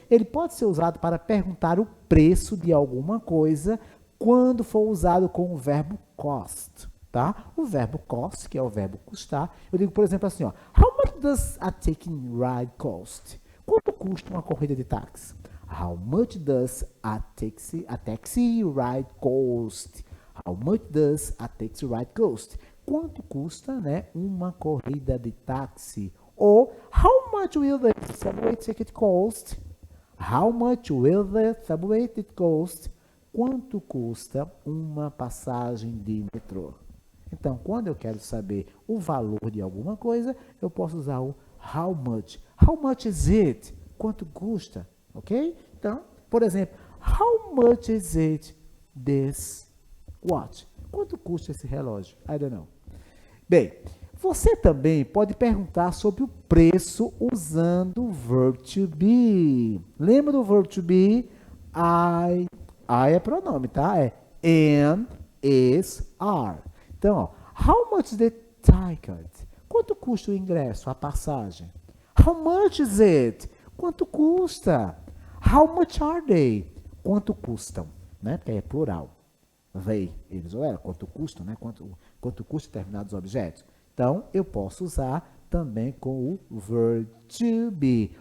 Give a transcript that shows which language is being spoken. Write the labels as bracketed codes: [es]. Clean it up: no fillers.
[pt] Ele pode ser usado para perguntar o preço de alguma coisa quando for usado com o verbo cost. Tá? O verbo cost, que é o verbo custar, eu digo, por exemplo, assim, ó, [en] how much does a taxi ride cost? [pt] Quanto custa uma corrida de táxi? [en] How much does a taxi ride cost? How much does a taxi ride cost? [pt] Quanto custa, né, uma corrida de táxi? [en] Ou, how much will the subway ticket cost? How much will the subway ticket cost? [pt] Quanto custa uma passagem de metrô? Então, quando eu quero saber o valor de alguma coisa, eu posso usar o how much. [en] How much is it? [pt] Quanto custa? [en] Ok? [pt] Então, por exemplo, [en] how much is it this watch? [pt] Quanto custa esse relógio? [en] I don't know. [pt] Bem, você também pode perguntar sobre o preço usando o verb to be. Lembra do verb to be? I é pronome, tá? É am, is, are. [en] Então, ó, how much is the ticket? [pt] Quanto custa o ingresso, a passagem? [en] How much is it? [pt] Quanto custa? [en] How much are they? [pt] Quanto custam? Né? Porque é plural. They, eles ou ela, quanto custam, né? Quanto custam determinados objetos. Então, eu posso usar também com o verb to be.